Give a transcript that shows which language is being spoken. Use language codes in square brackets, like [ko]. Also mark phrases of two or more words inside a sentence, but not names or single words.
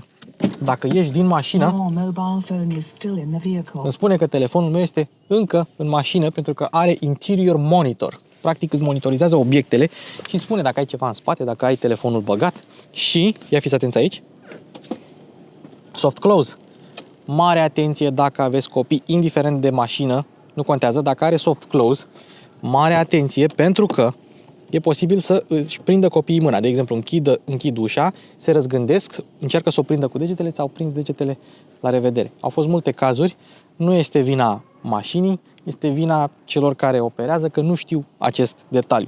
[ro] Dacă ieși din mașină, îmi spune că telefonul meu este încă în mașină pentru că are interior monitor. Practic îți monitorizează obiectele și spune dacă ai ceva în spate, dacă ai telefonul băgat și, ia fiți atenți aici, [en] soft close. [ro] Mare atenție dacă aveți copii, indiferent de mașină, nu contează, dacă are [en] soft close, [ro] mare atenție pentru că e posibil să își prindă copiii mâna. De exemplu, închid ușa, se răzgândesc, încearcă să o prindă cu degetele, ți-au prins degetele, la revedere. Au fost multe cazuri, nu este vina mașinii, este vina celor care operează că nu știu acest detaliu.